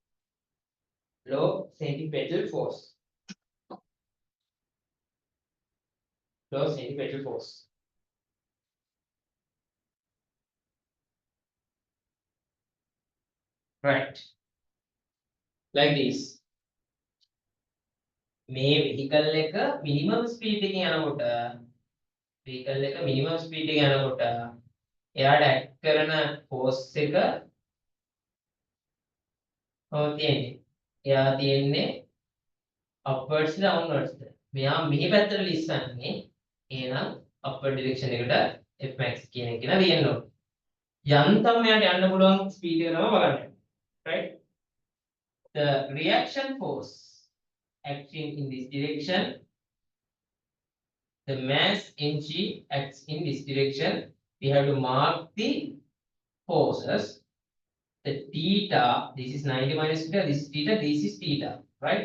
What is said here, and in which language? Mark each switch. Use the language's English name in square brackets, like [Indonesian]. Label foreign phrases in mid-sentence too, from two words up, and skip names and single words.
[English] Right. Like this. [Sinhala] මේ vehicle එක [English] minimum speed [Sinhala] එකකින් යනකොට එයාට act කරන force එක කොහොමද තියෙන්නේ? එයා තියෙන්නේ [English] upwards downwards. [Sinhala] මෙයා මෙහි පැත්තට ලිස්සන්නේ. එහෙනම් [English] upward direction [Sinhala] එකට fmax කියන එක කියලා ලියන්න ඕනේ. යන්තම් මෙයාට යන්න පුළුවන් ස්පීඩ් එක තමයි බලන්න. Right? [English] The reaction force acting in this direction, the mass mg acts in this direction. We have to mark the forces. The theta, this is 90 minus theta, this is theta, this is theta, right?